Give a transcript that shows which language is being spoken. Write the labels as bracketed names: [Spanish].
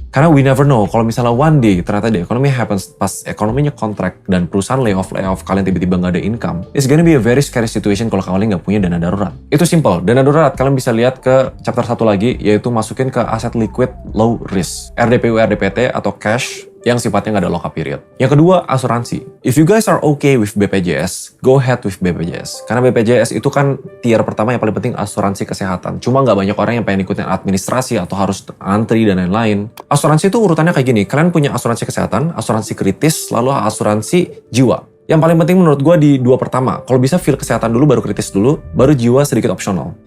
[Indonesian] Karena [English] we never know, [Indonesian] kalau misalnya [English] one day [Indonesian] ternyata [English] the economy happens, [Indonesian] pas ekonominya contract dan perusahaan layoff, kalian tiba-tiba nggak ada income, [English] it's gonna be a very scary situation [Indonesian] kalau kalian nggak punya dana darurat. Itu simple. Dana darurat, kalian bisa lihat ke chapter 1 lagi, yaitu masukin ke aset liquid low risk. RDPU, RDPT atau cash yang sifatnya nggak ada lock-up period. Yang kedua, asuransi. [English] If you guys are okay with BPJS, go ahead with BPJS. [Indonesian] Karena BPJS itu kan tier pertama yang paling penting asuransi kesehatan. Cuma nggak banyak orang yang pengen ikutin administrasi atau harus antri dan lain-lain. Asuransi itu urutannya kayak gini. Kalian punya asuransi kesehatan, asuransi kritis, lalu asuransi jiwa. Yang paling penting menurut gue di 2 pertama. Kalau bisa feel kesehatan dulu, baru kritis dulu, baru jiwa sedikit opsional.